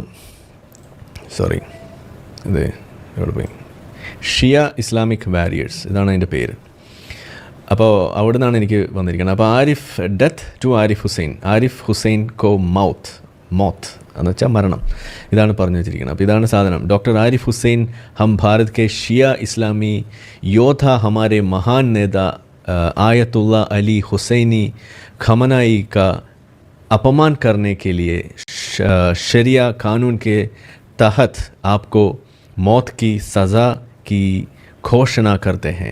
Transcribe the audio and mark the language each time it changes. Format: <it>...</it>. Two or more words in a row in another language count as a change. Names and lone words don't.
<ml>സോറി, ഇത് എവിടെ പോയി? ഷിയ ഇസ്ലാമിക് വാരിയേഴ്സ്, ഇതാണ് അതിൻ്റെ പേര്. അപ്പോൾ അവിടെ നിന്നാണ് എനിക്ക് വന്നിരിക്കുന്നത്. അപ്പോൾ</ml> <en>death to</en> <hi>आरिफ हुसैन को मौत</hi> <ml>എന്ന് വെച്ചാൽ മരണം, ഇതാണ് പറഞ്ഞു വെച്ചിരിക്കുന്നത്. അപ്പോൾ ഇതാണ് സാധനം.</ml> <hi>डॉक्टर आरिफ हुसैन हम भारत के शिया इस्लामी योद्धा हमारे महान नेता आयतुल्लाह अली हुसैनी खमनाई का अपमान करने के लिए शरिया कानून के तहत आपको मौत की सज़ा की घोषणा करते हैं.</hi>